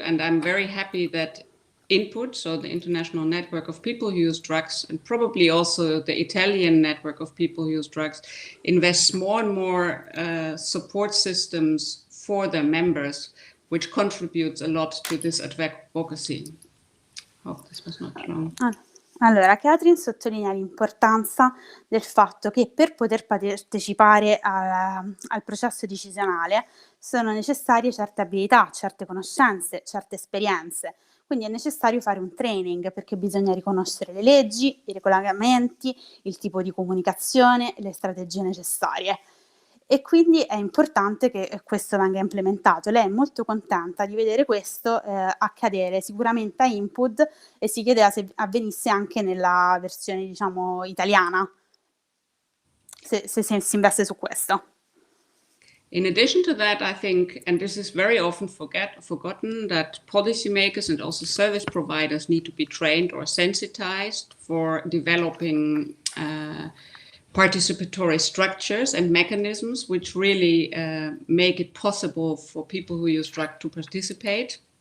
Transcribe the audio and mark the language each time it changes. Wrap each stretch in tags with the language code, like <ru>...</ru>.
<en>And I'm very happy that ItanPUD, so the International Network of People Who Use Drugs, and probably also the Italian Network of People Who Use Drugs, invests more and more support systems for their members, which contributes a lot to this advocacy. Hope this was not wrong.</en> <it>Allora, Katrin sottolinea l'importanza del fatto che per poter partecipare al processo decisionale sono necessarie certe abilità, certe conoscenze, certe esperienze. Quindi è necessario fare un training perché bisogna riconoscere le leggi, i regolamenti, il tipo di comunicazione e le strategie necessarie. E quindi è importante che questo venga implementato. Lei è molto contenta di vedere questo accadere sicuramente a ItanPUD e si chiedeva se avvenisse anche nella versione, diciamo, italiana, se si investe su questo.</it> <en>In addition to that, I think, and this is very often forgotten, that policymakers and also service providers need to be trained or sensitized for developing participatory structures and mechanisms which really make it possible for people who use drugs to participate.</en>